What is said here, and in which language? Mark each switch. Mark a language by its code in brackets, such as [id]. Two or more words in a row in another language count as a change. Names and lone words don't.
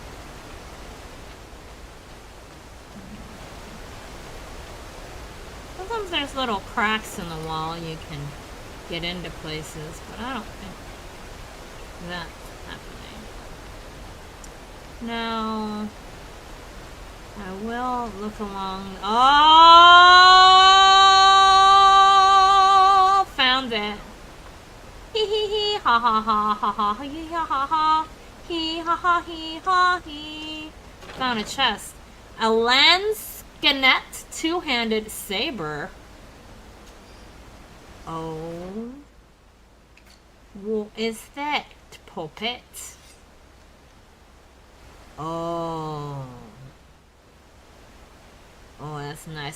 [en] Sometimes there's little cracks in the wall you can get into places, but I don't think that's happening. Now, I will look along. Oh! Found it. Hee hee hee, ha ha ha ha ha hee ha ha ha. Hee ha ha hee ha hee. Found a chest. A Lanskinnet two-handed saber. Oh. What is that, puppet? Oh. Oh, that's nice.